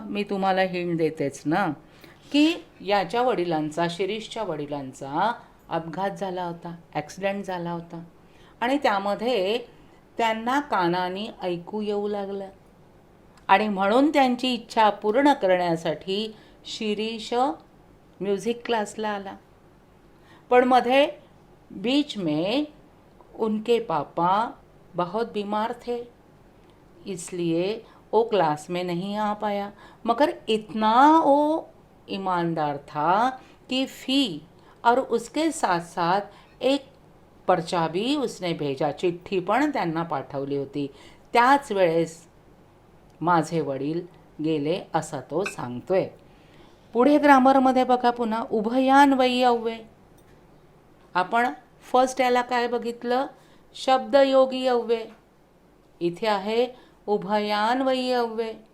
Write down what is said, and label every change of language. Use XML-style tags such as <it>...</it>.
<mr>मी तुम्हाला हिंट देतेच ना, की याच्या वडिलांचा, शिरीषच्या वडिलांचा अपघात झाला होता, ॲक्सिडेंट झाला होता, आणि त्यामध्ये त्यांना कानाने ऐकू येऊ लागलं, आणि म्हणून त्यांची इच्छा पूर्ण करण्यासाठी शिरीष म्युझिक क्लासला आला. पण मध्ये</mr> <hi>बीच में उनके पापा बहुत बीमार थे, इसलिए वो क्लास में नहीं आ पाया. मगर इतना वो ईमानदार था कि फ़ी और उसके साथ साथ एक पर्चा भी उसने भेजा,</hi> <mr>चिठ्ठी पण त्यांना पाठवली होती. त्याच वेळेस माझे वडील गेले असं तो सांगतोय. पुढे ग्रामरमध्ये बघा पुन्हा उभयान्वयी अव्यय. आपण फर्स्ट याला काय बघितलं? शब्दयोगी अव्यय. इथे आहे उभयान्वयी अव्यय.</mr>